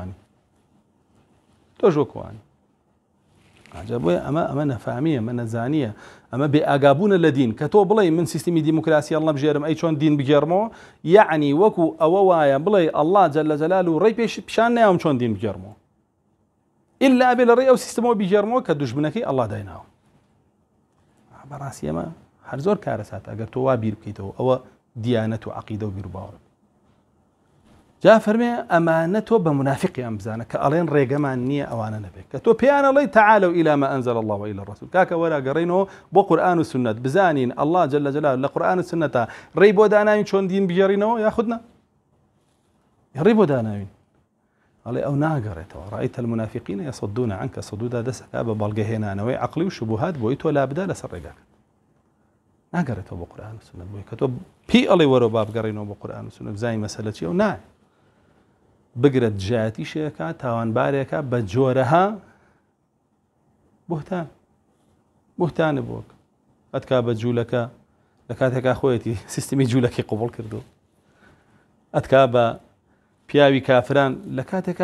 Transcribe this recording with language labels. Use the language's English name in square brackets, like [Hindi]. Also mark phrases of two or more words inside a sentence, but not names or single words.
[Central Kurdish] وەکوانی ئاجا بۆیە ئەمە نەفامیە ئەمە نەزانیە ئەمە بێ ئاگابوونە لە دین کە تۆ بڵێ من سیستمی دیموکراسی هەڵ نەبژێرم ئەی چۆن دین بگێڕمەوە، یعنی وەکو ئەوە وایە بڵێ [Arabic] الله جل جلاله [Central Kurdish] ڕێی پیشان نایەوم چۆن دین بگێڕمەوە ئللا بێ لە ڕێی ئەو سیستەمەوە بگێڕمەوە کە دوژمنەکەی الله دایناوە. بەڕاستی ئەمە هەر زۆر کارەسات ئەگەر تۆ وا بیر بکەیتەوە ئەوە دیانەت و عەقیدە و بیر و باوەڕ. جا فەرمێ ئەمانە تۆ بە منافقیان بزانە کە ئەڵێن ڕێگەمان نییە ئەوانە نەبێت کە تۆ پێیان ئەڵێ [Arabic] تعالوا إلى ما أنزل الله وإلى [Central Kurdish] الرسول کاکە وەرە گەڕێنەوە بۆ قورئان و سنت بزانین [Arabic] الله جل جلاله [Central Kurdish] لە قورئان و سنەتە ڕێی بۆ داناوین چۆن دین بگێڕینەوە یاخودنا ڕێی بۆ داناوین ئەڵێ ئەو ناگەڕێتەوە [Arabic] رأيت المنافقين يصدون عنك صدودا [Central Kurdish] دەسەکە بە بەڵگەهێنانەوەی عەقلی و شوبهات بۆی تۆ لابدا لەسەر ڕێگاکە ناگەڕێتەوە بۆ قورئان و سنت بۆی کە تۆ پێی ئەڵێ وەرە با بگەڕێنەوە بۆ قورئان و سنت بزانین مەسەلە چییە و نایە بگرێت جیاتیشێکە تاوانبارێکە بە جۆرەها بوهتانە بۆک ئەتکا بە جوولەکە لە کاتێکا خۆیەتی سیستمی جوولەکەی قوبوڵ کردو ئەتکا بە پیاوی کافران لە کاتێکا